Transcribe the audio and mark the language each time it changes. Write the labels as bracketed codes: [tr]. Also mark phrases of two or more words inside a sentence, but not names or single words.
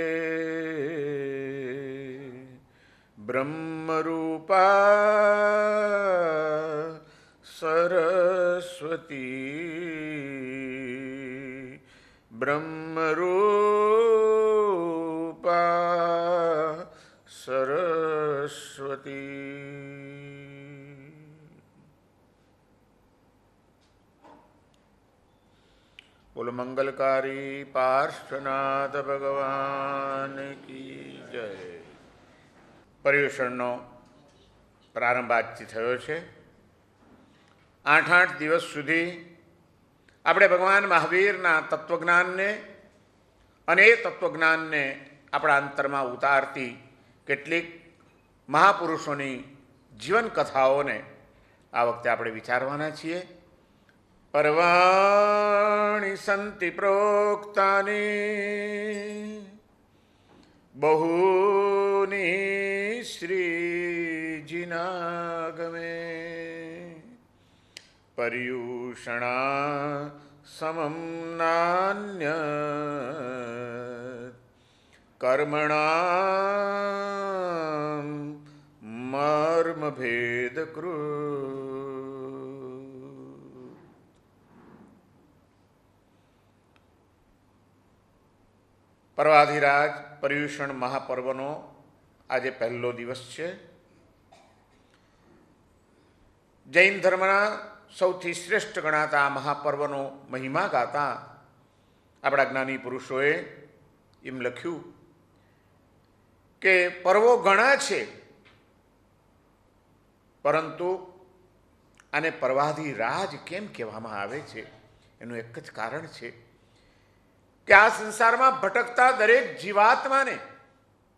[sa] ब्रह्मरूपा सरस्वती ब्रह्मरूपा सरस्वती। [hi] बोल मंगलकारी पार्श्वनाथ भगवान की जय। [gu] पर्युषणનો પ્રારંભ આજથી થયો છે। 8 દિવસ સુધી આપણે ભગવાન મહાવીરના તત્વજ્ઞાનને અને એ તત્વજ્ઞાનને આપણા અંતરમાં ઉતારતી કેટલીક મહાપુરુષોની જીવન કથાઓને આ વખતે આપણે વિચારવાના છીએ। [sa] पर्वाणि सन्ति प्रोक्तानि बहूनि श्रीजिनागमे पर्युषणा समं नान्यत् कर्मणां मर्मभेदकृत्। [gu] पर्वाधिराज पर्युषण महापर्वનો આજે પહેલો દિવસ છે। જૈન ધર્મના સૌથી શ્રેષ્ઠ ગણાતા આ મહાપર્વનો મહિમા ગાતા આપણા જ્ઞાની પુરુષોએ એમ લખ્યું કે પર્વો ઘણા છે, પરંતુ આને પર્વાધિરાજ કેમ કહેવામાં આવે છે એનું એક જ કારણ છે કે આ સંસારમાં ભટકતા દરેક જીવાત્માને